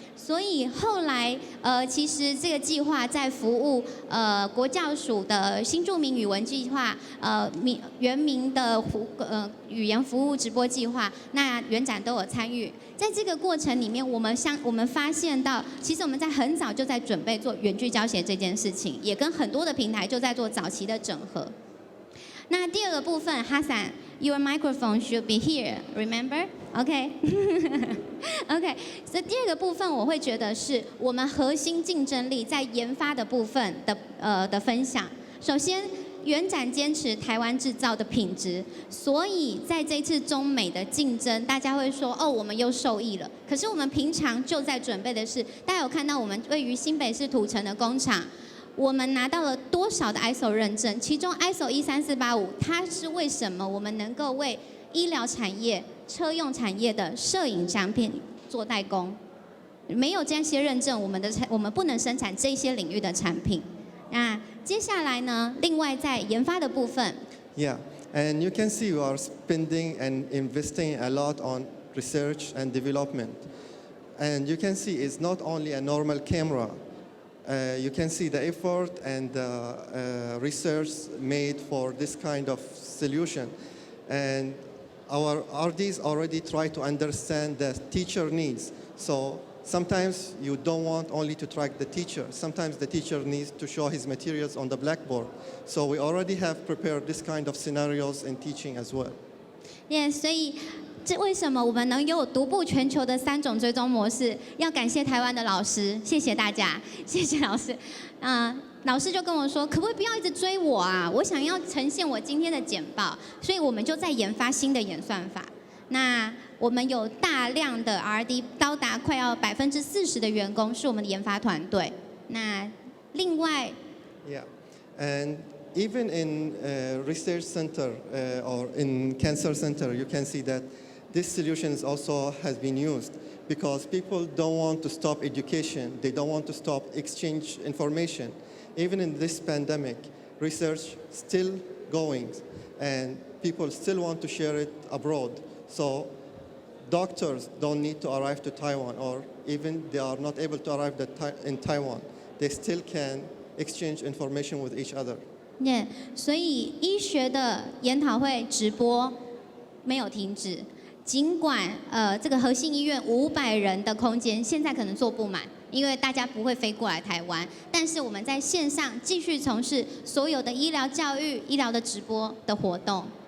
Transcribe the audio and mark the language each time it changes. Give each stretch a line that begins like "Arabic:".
Chinese: 所以后来其实这个计划在服务国教署的新住民语文计划，原名的语言服务直播计划，那圆展都有参与。在这个过程里面，我们发现到，其实我们在很早就在准备做远距教学这件事情，也跟很多的平台就在做早期的整合。那第二个部分，
English: 哈桑 ，Your microphone should be here. Remember? OK 。 OK。
Chinese: 所以第二个部分，我会觉得是我们核心竞争力在研发的部分的分享。首先，圆展坚持台湾制造的品质，所以在这次中美的竞争，大家会说哦，我们又受益了。可是我们平常就在准备的是，大家有看到我们位于新北市土城的工厂。我们拿到了多少的 ISO 认证？其中 ISO 13485，它是为什么我们能够为医疗产业、车用产业的摄影产品做代工？没有这些认证，我们不能生产这些领域的产品。那接下来呢？另外在研发的部分
English: Yeah, and you can see we are spending and investing a lot on research and development. And you can see it's not only a normal camera. You can see the effort and the research made for this kind of solution. And our RDs already try to understand the teacher needs. So sometimes you don't want only to track the teacher. Sometimes the teacher needs to show his materials on the blackboard. So we already have prepared this kind of scenarios in teaching as well.
Chinese: Yeah, 所以这为什么我们能有独步全球的3种追踪模式？要感谢台湾的老师，谢谢大家，谢谢老师。老师就跟我说，可不可以不要一直追我啊？我想要呈现我今天的简报，所以我们就在研发新的演算法。那我们有大量的 R&D， 高达快要40%的员工是我们的研发团队。那另外
English: Yeah, and even in research center or in cancer center, you can see that this solution also has been used because people don't want to stop education. They don't want to stop exchange information. Even in this pandemic, research still going and people still want to share it abroad. So doctors don't need to arrive to Taiwan, or even they are not able to arrive in Taiwan. They still can exchange information with each other.
Chinese: Yeah, 所以医学的研讨会直播没有停止。尽管这个核心医院500人的空间现在可能坐不满，因为大家不会飞过来台湾，但是我们在线上继续从事所有的医疗教育、医疗的直播的活动。